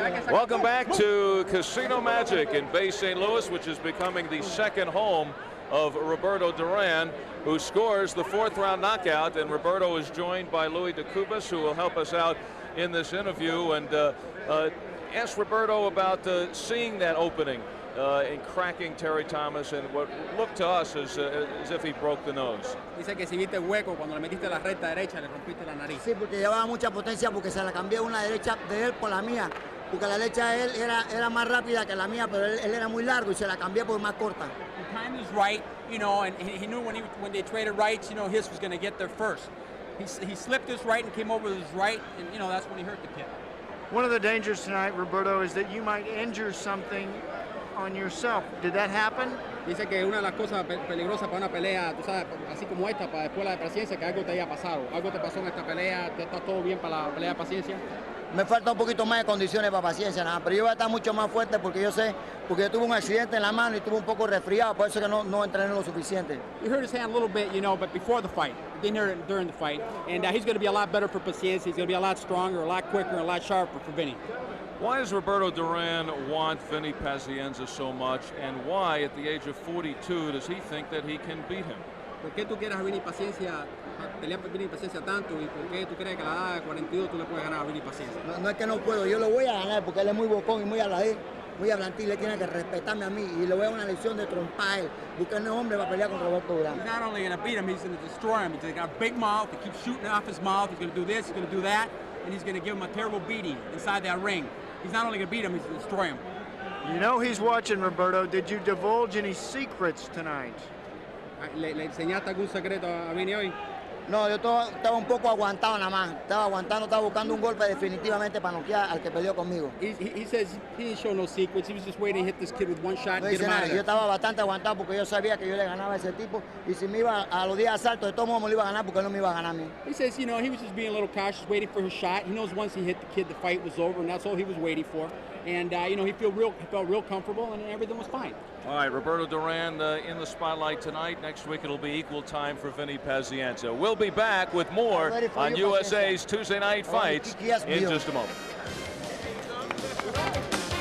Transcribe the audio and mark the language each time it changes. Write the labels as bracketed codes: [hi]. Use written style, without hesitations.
[en] Welcome back to Casino Magic in Bay St. Louis, which is becoming the second home of Roberto Duran, who scores the fourth round knockout. And Roberto is joined by Louis de Cubas, who will help us out in this interview. And ask Roberto about seeing that opening in cracking Terry Thomas and what looked to us as if he broke the nose. [es] Dice que si viste el hueco cuando le metiste la recta derecha, le rompiste la nariz. Sí, porque llevaba mucha potencia, porque se la cambié una derecha de él por la mía, porque la derecha de él era más rápida que la mía, pero él era muy largo y se la cambié por más corta. [en] timed his right, you know, and he knew when they traded rights, you know, his was going to get there first. He slipped his right and came over with his right, and, you know, that's when he hurt the kid. One of the dangers tonight, Roberto, is that you might injure something on yourself. Did that happen? [es] Dice que una de las cosas peligrosas para una pelea, tú sabes, así como esta, para después la de paciencia, que algo te haya pasado. Algo te pasó en esta pelea, ¿está todo bien para la pelea de paciencia? Me falta un poquito más de condiciones para paciencia, nada, pero yo voy a estar mucho más fuerte porque yo sé, porque yo tuve un accidente en la mano y estuve un poco resfriado, por eso que no entrené lo suficiente. [en] You hurt his hand a little bit, you know, but before the fight, didn't hurt it during the fight, and he's going to be a lot better for paciencia. He's going to be a lot stronger, a lot quicker, and a lot sharper for Vinny. Why does Roberto Duran want Vinny Pazienza so much, and why, at the age of 42, does he think that he can beat him? [es] ¿Por qué tú quieres a Vinny Paciencia, pelear por Vinny Paciencia tanto, y por qué tú crees que a la edad de 42 tú le puedes ganar a Vinny Paciencia? No es que no puedo, yo lo voy a ganar porque él es muy bocón y muy hablador, muy hablantil, le tiene que respetarme a mí y le voy a dar una lección de trompa a él. Buscar un hombre para pelear con Roberto Duran. [en] He's not only going to beat him, he's going to destroy him. He's got a big mouth, he keeps shooting off his mouth, he's going to do this, he's going to do that, and he's going to give him a terrible beating inside that ring. He's not only going to beat him, he's going to destroy him. You know he's watching, Roberto. Did you divulge any secrets tonight? [es] ¿Le enseñaste algún secreto a Vinny hoy? No, yo estaba un poco aguantado nada más. Estaba aguantando, estaba buscando un golpe definitivamente para noquear al que peleó conmigo. [en] He says he didn't show no secrets. He was just waiting to hit this kid with one shot and get him out of [es] Yo estaba bastante aguantado porque yo sabía que yo le ganaba a ese tipo y si me iba a los días de asalto, de todos modos me lo iba a ganar porque él no me iba a ganar a mí. [en] He says, you know, he was just being a little cautious, waiting for his shot. He knows once he hit the kid, the fight was over, and that's all he was waiting for. And, you know, he felt real comfortable, and everything was fine. All right, Roberto Duran in the spotlight tonight. Next week it'll be equal time for Vinny Pazienza. We'll be back with more on USA's Tuesday Night Fights in just a moment.